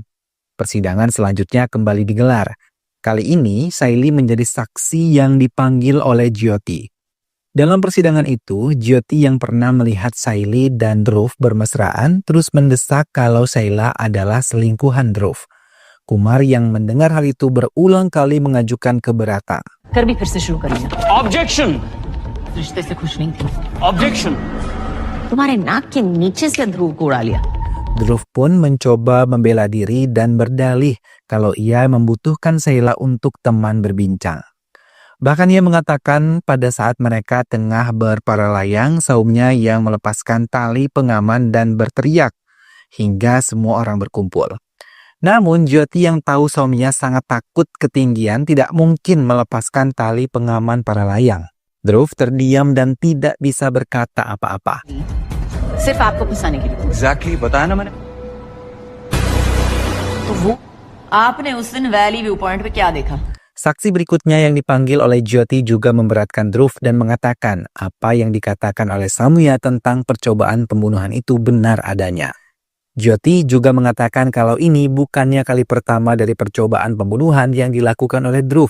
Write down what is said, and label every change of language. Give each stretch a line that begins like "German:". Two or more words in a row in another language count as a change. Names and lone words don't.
Indonesian: Persidangan selanjutnya kembali digelar. Kali ini Saili menjadi saksi yang dipanggil oleh Jyoti. Dalam persidangan itu, Jyoti yang pernah melihat Saili dan Dhruv bermesraan terus mendesak kalau Saila adalah selingkuhan Dhruv. Kumar yang mendengar hal itu berulang kali mengajukan keberatan.
Hindi: कर भी फिर से शुरू करेंगे.
English: Objection.
Hindi: रिश्ते से खुश नहीं थी.
English: Objection.
Hindi: तुम्हारे नाक के नीचे से ध्रुव को उड़ा लिया.
Indonesian: Dhruv pun mencoba membela diri dan berdalih kalau ia membutuhkan Saila untuk teman berbincang. Bahkan ia mengatakan pada saat mereka tengah berparalayang, Saumya yang melepaskan tali pengaman dan berteriak hingga semua orang berkumpul. Namun Jyoti yang tahu Saumya sangat takut ketinggian tidak mungkin melepaskan tali pengaman paralayang. Dhruv terdiam dan tidak bisa berkata apa-apa.
Hindi: सिर्फ आपको फंसाने के लिए. एग्जैक्टली बताया ना मैंने. तो वो आपने उस दिन वैली व्यू पॉइंट पे क्या देखा?
Indonesian: Saksi berikutnya yang dipanggil oleh Jyoti juga memberatkan Dhruv dan mengatakan apa yang dikatakan oleh Saumya tentang percobaan pembunuhan itu benar adanya. Jyoti juga mengatakan kalau ini bukannya kali pertama dari percobaan pembunuhan yang dilakukan oleh Dhruv.